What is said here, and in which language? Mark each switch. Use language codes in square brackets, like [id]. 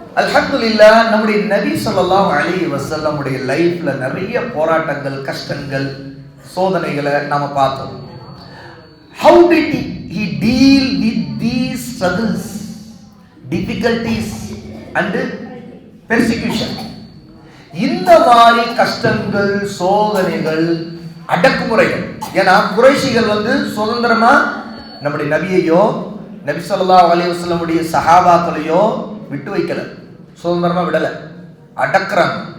[ta] அல்ஹம்துலில்லாஹ், நம்முடைய நபி [ar] ஸல்லல்லாஹு அலைஹி வஸல்லம் [ta] உடைய லைஃப்ல நிறைய போராட்டங்கள், கஷ்டங்கள், சோதனைகளை நாம பார்த்தோம். [en] How did he deal with these struggles, difficulties and persecution? [ta] இந்த மாதிரி கஷ்டங்கள், சோதனைகள், அடக்குமுறைகள். ஏன்னா குறைஷிகள் சுதந்திரமா நம்முடைய நபியையோ நபி [ar] ஸல்லல்லாஹு அலைஹி வஸல்லம் [ta] உடைய சஹாபாக்களையோ விட்டு வைக்கல, சுதந்திரமா விடல, அடக்குறாங்க.